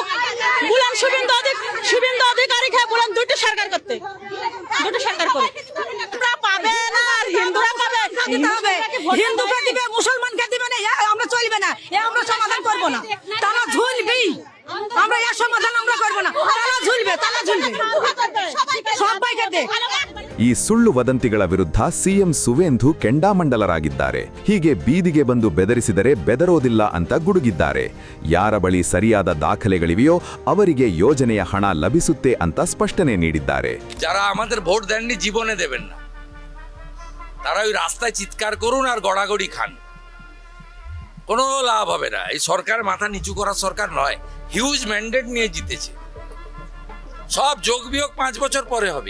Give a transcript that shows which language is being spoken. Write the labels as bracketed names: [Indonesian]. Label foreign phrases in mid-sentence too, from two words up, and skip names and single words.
[Bangla] বলেন শুভেন্দু অধিকারী খেয়ে বলেন দুটো সরকার করতে, দুটো সরকার করুক। আমরা পাবে না, আর হিন্দুরা পাবে। হিন্দুকে দিবে, মুসলমানকে দিবে না, আমরা চলবে না। আমরা সমাধান করব না, তারা ঝুলবেই। আমরা এর সমাধান আমরা করব না, তারা ঝুলবে সবাইকে দে। [Kannada] ಈ ಸುಳ್ಳು ವದಂತಿಗಳ ವಿರುದ್ಧ ಸಿಎಂ ಸುವೇಂದು ಕೆಂಡಾಮಂಡಲರಾಗಿದ್ದಾರೆ. ಹೀಗೆ ಬೀದಿಗೆ ಬಂದು ಬೆದರಿಸಿದರೆ ಬೆದರೋದಿಲ್ಲ ಅಂತ ಗುಡುಗಿದ್ದಾರೆ. ಯಾರ ಬಳಿ ಸರಿಯಾದ ದಾಖಲೆಗಳಿವೆಯೋ ಅವರಿಗೆ ಯೋಜನೆಯ ಹಣ ಲಭಿಸುತ್ತೆ ಅಂತ ಸ್ಪಷ್ಟನೆ ನೀಡಿದ್ದಾರೆ. [Bangla] যারা আমাদের ভোট দেননি জীবনে দেবেন না, তারা ওই রাস্তায় চিৎকার করুন আর গড়াগড়ি খান, কোনো লাভ হবে না। এই সরকার মাথা নিচু করার সরকার নয়, [English] huge mandate [Bangla] নিয়ে জিতেছে। সব যোগ বিয়োগ 5 বছর পরে হবে।